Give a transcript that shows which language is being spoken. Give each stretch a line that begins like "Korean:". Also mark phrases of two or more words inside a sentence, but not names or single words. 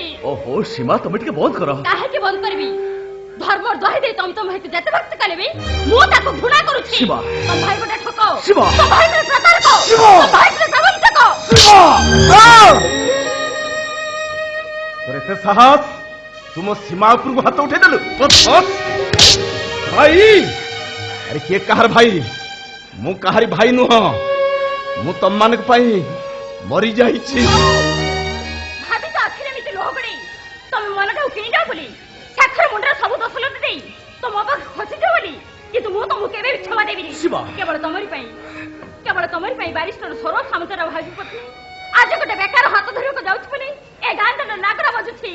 Odia: ଓହୋ ସୀମା ତମେ ଟିକେ ବନ୍ଦ କର। କାହିଁକି ବନ୍ଦ କରିବି? ଧର୍ମର ଦହି ଦେଇ ତମ ଭାଇକୁ ଯେତେ ଭକ୍ତି କଲେ ବି ମୁଁ ତାକୁ ଘୃଣା କରୁଛି। ସୀମା ତମ ଭାଇ ଗୋଟେ ଠକ, ସୀମା ତମ ଭାଇ ଗୋଟେ ପ୍ରତାରକ, ସୀମା ତମ ଭାଇ ଗୋଟେ ପ୍ରବଞ୍ଚକ। ଏତେ ସାହସ ତୁ ମୋ ସୀମା उपरକୁ ହାତ ଉଠେଇଦେଲୁ ଭାଇ ଆରେ କିଏ କାହାର ଭାଇ ମୁଁ କାହାରି ଭାଇ ନୁହଁ ମୁଁ ତମମାନଙ୍କ ପାଇଁ ମରି ଯାଇଛି ଭାବି ତ ଆଖିରେ ଏମିତି ଲୁହ ଗଡେଇ ତମେ ମନଟାକୁ କିଣିଯାଅ ବୋଲି ସାକ୍ଷର ମୁଣ୍ଡରେ ସବୁ ଦୋଷ ଲଦି ଦେଇ ତମ ପାଖ ଖସିଯିବ ବୋଲି କିନ୍ତୁ ମୁଁ ତମକୁ କେବେ ବି କ୍ଷମା ଦେବିନି କେବଳ ତମରି ପାଇଁ ବାରିଷ୍ଟର ସୌରଭ ସାମନ୍ତର ଭାବି ପତ୍ନୀ ଆଜି ଗୋଟେ ବେକାର ହାତ ଧରିବାକୁ ଯାଉଛି ବୋଲି ଏ ଗାଁ ଦାଣ୍ଡ ନାଗରା ବାଜୁଛି